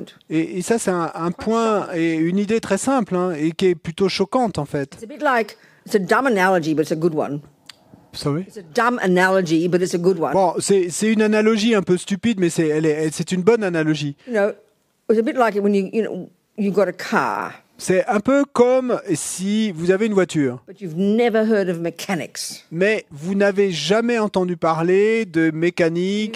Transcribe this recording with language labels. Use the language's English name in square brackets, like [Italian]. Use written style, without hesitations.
[French] Et ça, c'est un point et une idée très simple et qui est plutôt choquante, en fait. [English] It's a dumb analogy, but it's a good one. Sorry? It's a dumb analogy, but it's a good one. [French] Bon, c'est une analogie un peu stupide, mais c'est une bonne analogie. [English] You know, it's a bit like when you got a car. [French] C'est un peu comme si vous avez une voiture. [English] But you've never heard of mechanics. [French] Mais vous n'avez jamais entendu parler de mécanique,